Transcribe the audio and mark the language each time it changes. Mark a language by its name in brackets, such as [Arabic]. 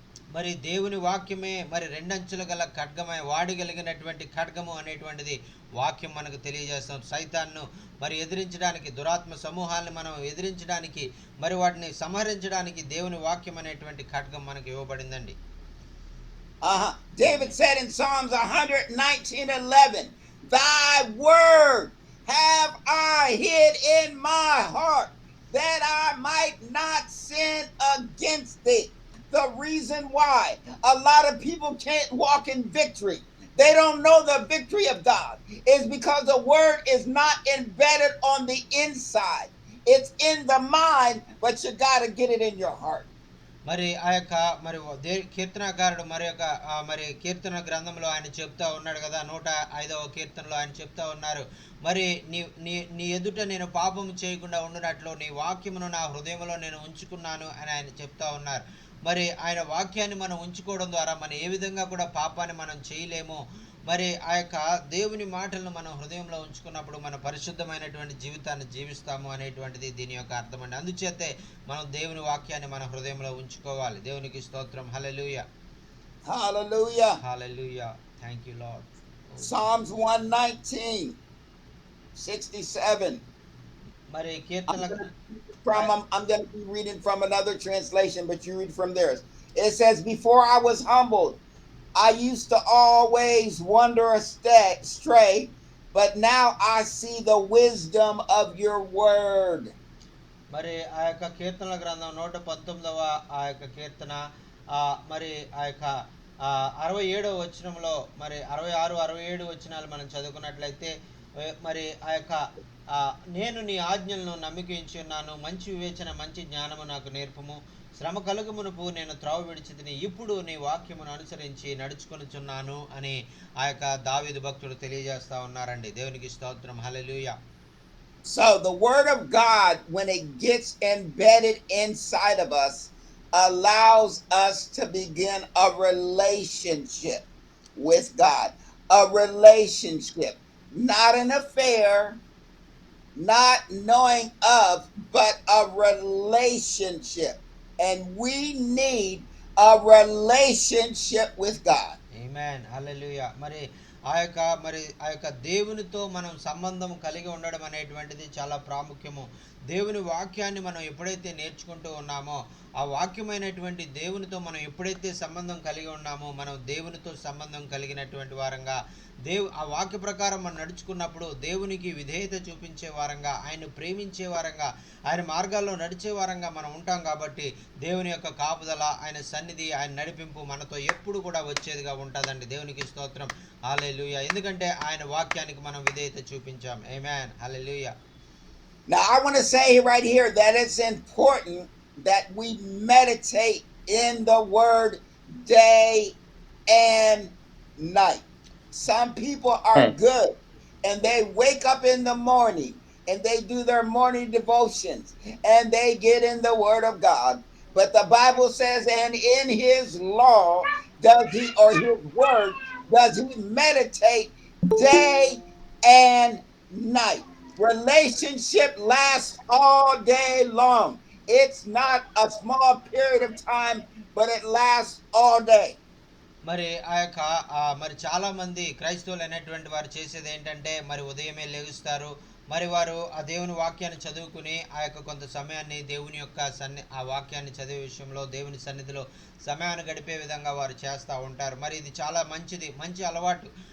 [Telugu] మరి దేవుని వాక్యమే మరి రెండంచుల గల ఖడ్గమై వాడగలిగినటువంటి ఖడ్గము అనేటువంటిది వాక్యం మనకు తెలియజేస్తాం. సైతాన్ను మరి ఎదిరించడానికి, దురాత్మ సమూహాలను మనం ఎదిరించడానికి, మరి వాటిని సంహరించడానికి దేవుని వాక్యం అనేటువంటి ఖడ్గం మనకు ఇవ్వబడిందండి. [English] David said in Psalms 119:11, "Thy word have I hid in my heart, that I might not sin against thee." The reason why a lot of people can't walk in victory, they don't know the victory of God, is because the word is not embedded on the inside. It's in the mind, but you got to get it in your heart. [Telugu] మరి ఆ యొక్క మరి కీర్తనకారుడు మరి కీర్తన గ్రంథంలో ఆయన చెప్తా ఉన్నాడు కదా, 105వ కీర్తనలో ఆయన చెప్తా ఉన్నారు, మరి నీ నీ నీ ఎదుట నేను పాపం చేయకుండా ఉండునట్లు నీ వాక్యమును నా హృదయంలో నేను ఉంచుకున్నాను అని ఆయన చెప్తా ఉన్నారు. మరి ఆయన వాక్యాన్ని మనం ఉంచుకోవడం ద్వారా మనం ఏ విధంగా కూడా పాపాన్ని మనం చేయలేము. మరి ఆ యొక్క దేవుని మాటలను మనం హృదయంలో ఉంచుకున్నప్పుడు మన పరిశుద్ధమైనటువంటి జీవితాన్ని జీవిస్తాము అనేటువంటిది దీని యొక్క అర్థం అండి. అందుచేతే మనం దేవుని వాక్యాన్ని మన హృదయంలో ఉంచుకోవాలి. దేవునికి స్తోత్రం. హల్లెలూయా. [English] Hallelujah. Hallelujah. Thank you, Lord. Psalms 119:67. [Telugu] మరి కీర్తన [English] I'm going to be reading from another translation, but you read from theirs. It says, "Before I was humbled, I used to always wander astray, but now I see the wisdom of your word." [Telugu] మరి ఆ యొక్క కీర్తనల గ్రంథం 119వ ఆ యొక్క కీర్తన మరి ఆ యొక్క 67వ వచనంలో మరి 66, 67 వచనాలు మనం చదువుకున్నట్లయితే, మరి ఆ యొక్క నేను నీ ఆజ్ఞలను నమ్మికించి ఉన్నాను, మంచి వివేచన మంచి జ్ఞానము నాకు నేర్పము, శ్రమ కలుగుమునుపు నేను త్రోవ విడిచితిని, ఇప్పుడు నీ వాక్యమును అనుసరించి నడుచుకొనుచున్నాను అని ఆ యొక్క దావీదు భక్తుడు తెలియజేస్తా ఉన్నారండి. దేవునికి స్తోత్రం. హల్లెలూయా. [English] So the word of God, when it gets embedded inside of us, allows us to begin a relationship with God. A relationship, not an affair, not knowing of, but a relationship. And we need a relationship with God. Amen. Hallelujah. [Telugu] మరి ఆ యొక్క దేవునితో మనం సంబంధం కలిగి ఉండడం అనేటువంటిది చాలా ప్రాముఖ్యము. దేవుని వాక్యాన్ని మనం ఎప్పుడైతే నేర్చుకుంటూ ఉన్నామో, ఆ వాక్యమైనటువంటి దేవునితో మనం ఎప్పుడైతే సంబంధం కలిగి ఉన్నామో, మనం దేవునితో సంబంధం కలిగినటువంటి వారంగా, ఆ వాక్య ప్రకారం మనం నడుచుకున్నప్పుడు దేవునికి విధేయత చూపించే వారంగా, ఆయన ప్రేమించే వారంగా, ఆయన మార్గాల్లో నడిచే వారంగా మనం ఉంటాం. కాబట్టి దేవుని యొక్క కాపుదల, ఆయన సన్నిధి, ఆయన నడిపింపు మనతో ఎప్పుడు కూడా వచ్చేదిగా ఉంటుందండి. దేవునికి స్తోత్రం. హల్లెలూయా. ఎందుకంటే ఆయన వాక్యానికి మనం విధేయత చూపించాం. ఆమేన్. హల్లెలూయా. [English] Now I want to say right here that it's important that we meditate in the word day and night. Some people are good and they wake up in the morning and they do their morning devotions and they get in the word of God. But the Bible says, and in his law does he, or his word, does he meditate day and night. Relationship lasts all day long. It's not a small period of time, but it lasts all day. [Telugu] మరి ఆ యొక్క మరి చాలా మంది క్రైస్తవులు అనేటువంటి వారు చేసేది ఏంటంటే, మరి ఉదయమే లేగుస్తారు, మరి వారు ఆ దేవుని వాక్యాన్ని చదువుకుని ఆ యొక్క కొంత సమయాన్ని దేవుని యొక్క ఆ వాక్యాన్ని చదివే విషయంలో దేవుని సన్నిధిలో సమయాన్ని గడిపే విధంగా వారు చేస్తూ ఉంటారు. మరి ఇది చాలా మంచిది, మంచి అలవాటు.